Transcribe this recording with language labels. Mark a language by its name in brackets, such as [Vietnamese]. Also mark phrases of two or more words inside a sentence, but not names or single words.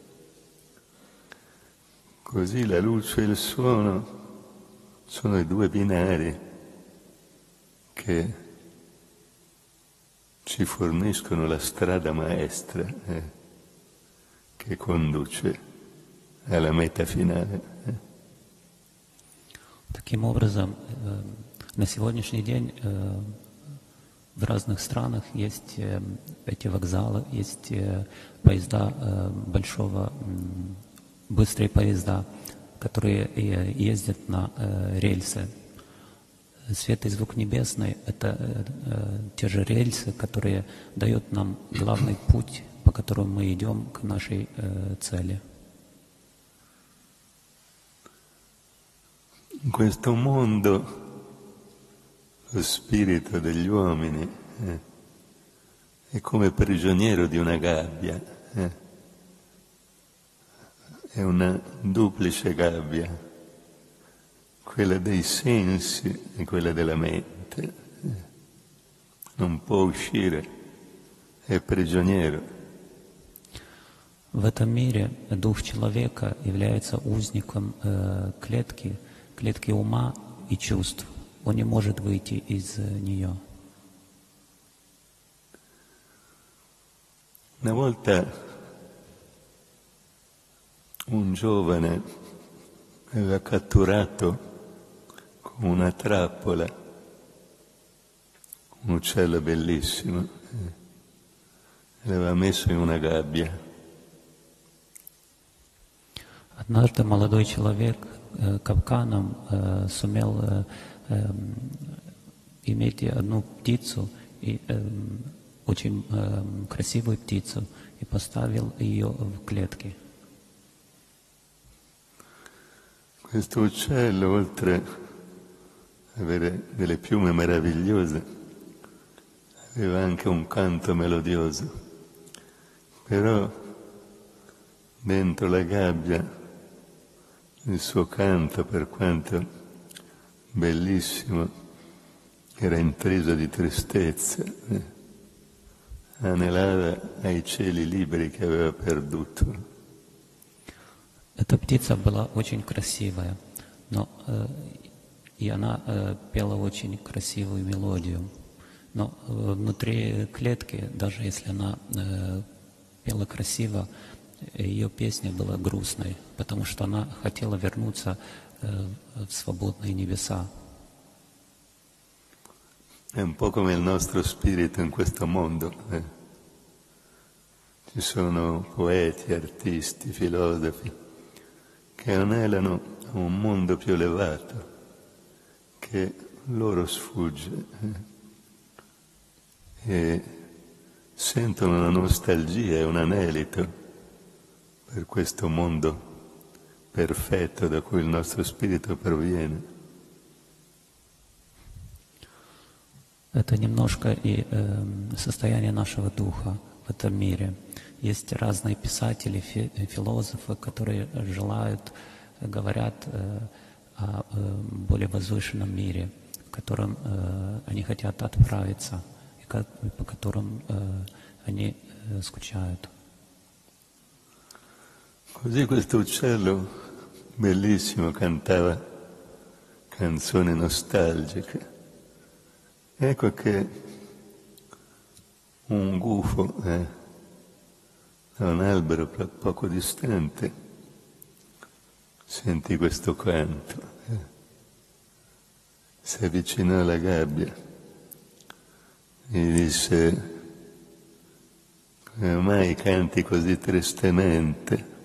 [Italian] Così la luce e il suono sono i due binari che ci forniscono la strada maestra che conduce alla meta finale. [Russian] Таким образом, на сегодняшний день в разных странах есть эти вокзалы, есть поезда быстрые поезда, которые ездят на рельсы. Свет и звук небесный — это те же рельсы, которые дают нам главный путь, по которому мы идем к нашей цели. [Italian] In questo mondo lo spirito degli uomini è come prigioniero di una gabbia, è una duplice gabbia, quella dei sensi e quella della mente. Non può uscire, è prigioniero. [Russian] В этом мире дух человека является узником клетки ума и чувств. Он не может выйти из нее. [Italian] Una volta un giovane aveva catturato con una trappola un uccello bellissimo e l'aveva messo in una gabbia. [Russian] Однажды молодой человек капканом сумел иметь одну птицу, очень красивую птицу, и поставил ее в клетке. [Italian] Questo uccello, oltre ad avere delle piume meravigliose, aveva anche un canto melodioso, però dentro la gabbia il suo canto, per quanto bellissimo, era intriso di tristezza, anelava ai cieli liberi che aveva perduto. [Russian] Эта птица была очень красивая, и она пела очень красивую мелодию. Но внутри клетки, даже если она пела красиво, ее песня была грустной, потому что она хотела вернуться в свободные небеса. [Italian] È un po' come il nostro spirito in questo mondo. Ci sono poeti, artisti, filosofi che anelano a un mondo più elevato che loro sfugge e sentono una nostalgia e un anelito per questo mondo perfetto da cui il nostro spirito proviene. [Russian] Это немножко и состояние нашего духа в этом мире. Есть разные писатели, философы, которые говорят о более возвышенном мире, в котором они хотят отправиться, и по которым они скучают. [Italian] Così questo uccello bellissimo cantava canzoni nostalgiche. Ecco che un gufo da un albero poco distante sentì questo canto, si avvicinò alla gabbia e gli disse: come mai canti così tristemente?